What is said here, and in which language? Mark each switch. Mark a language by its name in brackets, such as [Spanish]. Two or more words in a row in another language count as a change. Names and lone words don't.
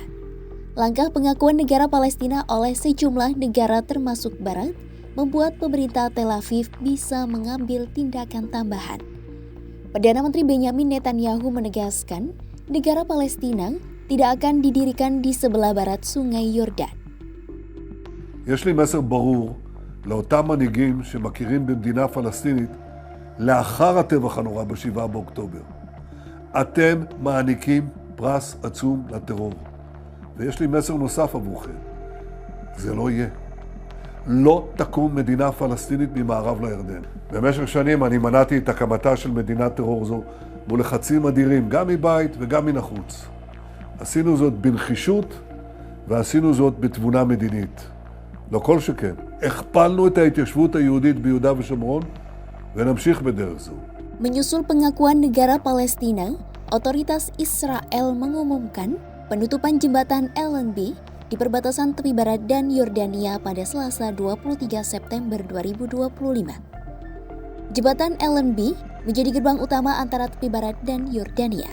[Indonesian] Langkah pengakuan negara Palestina oleh sejumlah negara termasuk Barat membuat pemerintah Tel Aviv bisa mengambil tindakan tambahan. Perdana Menteri Benyamin Netanyahu menegaskan negara Palestina tidak akan didirikan di sebelah barat Sungai Yordan. [Hebrew] יש לי מסר ברור לאותם מנהיגים שמכירים במדינה פלסטינית לאחר הטבח הנורא ב7 באוקטובר. אתם מעניקים פרס עצום לטרור. ויש לי מסר נוסף עבורכם. זה לא יהיה. לא תקום מדינה פלסטינית ממערב לירדן. במשך שנים אני מנעתי את הקמתה של מדינת טרור זו מול לחצים אדירים, גם מבית וגם מן החוץ. עשינו זאת בנחישות ועשינו זאת בתבונה מדינית. לא כל שכן. הכפלנו את ההתיישבות היהודית ביהודה ושומרון ונמשיך בדרך זו. [Indonesian] Menyusul pengakuan negara Palestina, otoritas Israel mengumumkan penutupan jembatan Allenby di perbatasan tepi barat dan Yordania pada Selasa 23 September 2025. Jembatan Allenby menjadi gerbang utama antara tepi barat dan Yordania.